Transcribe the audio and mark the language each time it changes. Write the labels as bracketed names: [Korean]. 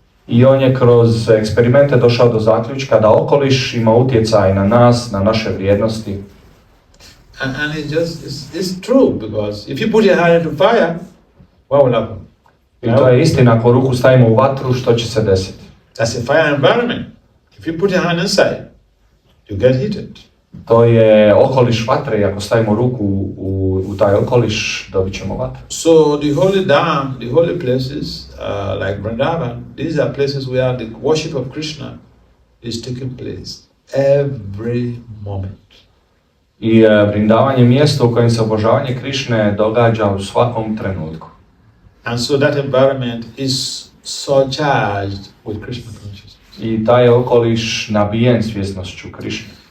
[Croatian] I on je kroz eksperimente došao do zaključka da okoliš ima utjecaj na nas, na naše vrijednosti. [English] And it's true, because if you put your hand into fire, what will happen? [Croatian] I to je istina, ako ruku stavimo u vatru, što će se desiti? [English] That's a fire environment. If you put your hand inside, you get heated. [Croatian] To je okoliš vatre i ako stavimo ruku u taj okoliš, dobit ćemo vatru. [English] So the holy dham, the holy places like Vrindavan, these are places where the worship of Krishna is taking place every moment. [Croatian] I Vrindavan je mjesto u kojem se obožavanje Krišne događa u svakom trenutku. [English] And so that environment is surcharged with Krishna consciousness. [Croatian] I taj okoliš nabijen svjesnošću Krišne.